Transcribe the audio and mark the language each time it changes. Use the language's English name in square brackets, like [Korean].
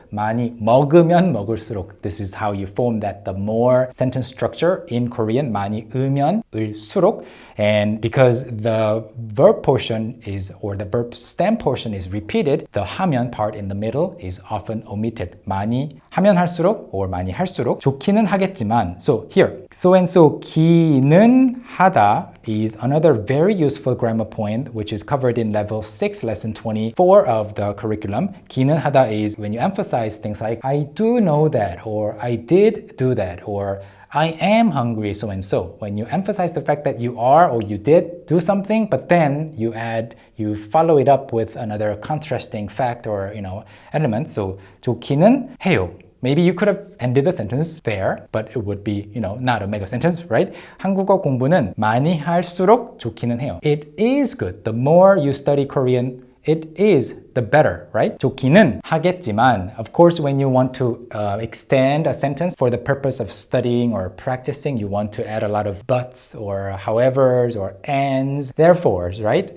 [Korean] 많이 먹으면 먹을수록. [English] This is how you form that the more sentence structure in Korean. [Korean] 많이 으면 을수록. [English] And because the verb portion is, or the verb stem portion is repeated, the 하면 part in the middle is often omitted. [Korean] 많이 하면 할수록 or 많이 할수록 좋기는 하겠지만. [English] So here, so and so 기는 하다 is another very useful grammar point which is covered in level 6, lesson 24 of the curriculum. 기는 하다 is when you emphasize things like I do know that, or I did do that, or I am hungry so and so. When you emphasize the fact that you are or you did do something, but then you follow it up with another contrasting fact or element. [Korean] So 좋기는 해요. [English] Maybe you could have ended the sentence there, but it would be, not a mega sentence, right? [Korean] 한국어 공부는 많이 할수록 좋기는 해요. [English] It is good. The more you study Korean, it is the better, right? [Korean] 좋기는 하겠지만, [English] of course, when you want to extend a sentence for the purpose of studying or practicing, you want to add a lot of buts or howevers or ands, therefores, right?